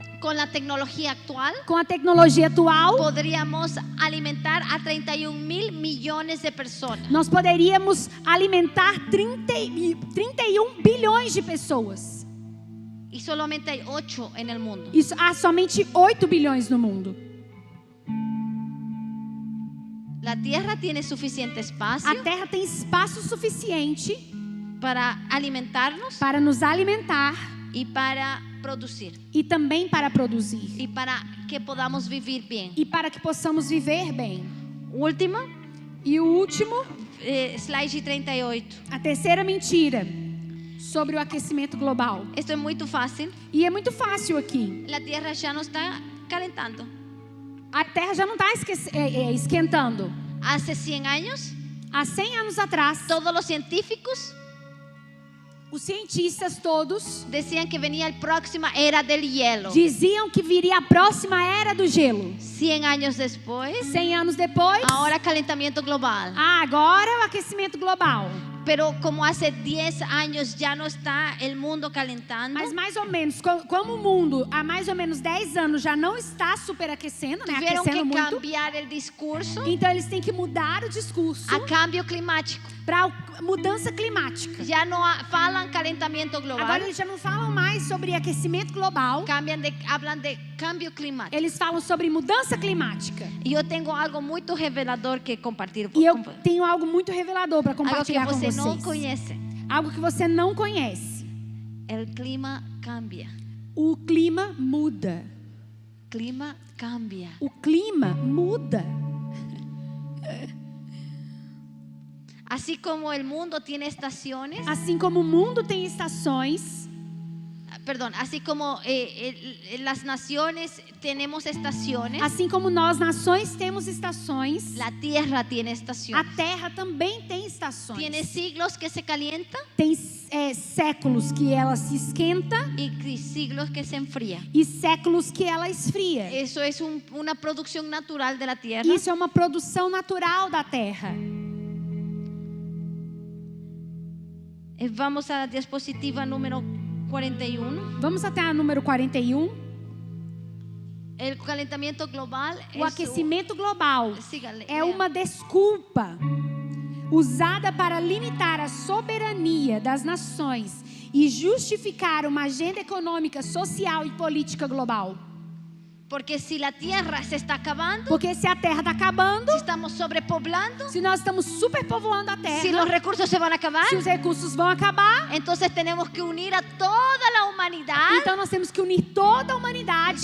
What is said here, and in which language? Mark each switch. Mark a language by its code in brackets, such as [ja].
[es] Con la tecnología actual, [pt] Com a tecnologia atual, [es] podríamos alimentar a 31 mil millones de personas. [pt] nós poderíamos alimentar 31 bilhões de pessoas. [es] Y solamente hay 8 en el mundo. [pt] Isso, há somente 8 bilhões no mundo. [es] La Tierra tiene suficiente espacio [pt] A Terra tem espaço suficiente [es] para alimentarnos [pt] para nos alimentar [es] y para producir. [pt] e também para produzir. [es] Y para que podamos vivir bien. [pt] E para que possamos viver bem. [es] Última, [pt] E o último, [es] slide 38. [pt] a terceira mentira sobre o aquecimento global. [es] Esto es muy fácil. [pt] E é muito fácil aqui. [es] La Tierra ya no está calentando. [pt] A Terra já não está esquentando. [es] Hace 100 años, [pt] Há 100 anos atrás, [es] todos los científicos [pt] os cientistas todos [es] decían que venía la próxima era del hielo. [pt] diziam que viria a próxima era do gelo. [es] 100 años después, [pt] 100 anos depois, [es] ahora calentamiento global. [pt] agora o aquecimento global. [es] Pero como hace 10 años ya no está el mundo calentando, [pt] Mas mais ou menos, como o mundo há mais ou menos 10 anos já não está superaquecendo, né? [es] tuvieron que [pt] Aquecendo muito. [es] cambiar el discurso [pt] Então eles têm que mudar o discurso [es] a cambio climático. [pt] para mudança climática. [es] Ya no falan calentamiento global, [pt] Agora eles já não falam mais sobre aquecimento global. [es] hablan de cambio climático. [pt] Eles falam sobre mudança climática. [es] Y yo tengo algo muy revelador que compartir [pt] E eu [es] con [pt] tenho algo muito revelador para [es] algo que [pt] compartilhar com você vocês. não conhece. Algo que você não conhece. [es] El clima cambia. [pt] O clima muda. [es] Clima cambia. [pt] O clima muda. [es] Así como el mundo tiene estaciones, [pt] Assim como o mundo tem estações, [es] perdón, así como las naciones tenemos estaciones, [pt] assim como nós, nações, temos estações, [es] la tierra tiene [pt] a [es] estaciones. [pt] Terra também tem estações. [es] Tiene siglos que se calienta [pt] Tem séculos que ela se esquenta [es] y siglos que se enfría. [pt] e séculos que ela esfria. [es] Eso es una producción natural de la tierra. [pt] Isso é uma produção natural da Terra. [es] Vamos a la diapositiva número 41. [pt] Vamos até a número 41. [es] El calentamiento global [pt] O aquecimento global [es] Sígale, [pt] é uma desculpa usada para limitar a soberania das nações e justificar uma agenda econômica, social e política global. [es] Porque si la tierra se está acabando, [pt] Porque se a Terra está acabando, [es] si estamos sobrepoblando, [pt] se nós estamos superpovoando a Terra, [es] si los recursos se van a acabar, [pt] se os recursos vão acabar, [es] entonces tenemos que unir a toda la humanidad. [pt] então nós temos que unir toda a humanidade.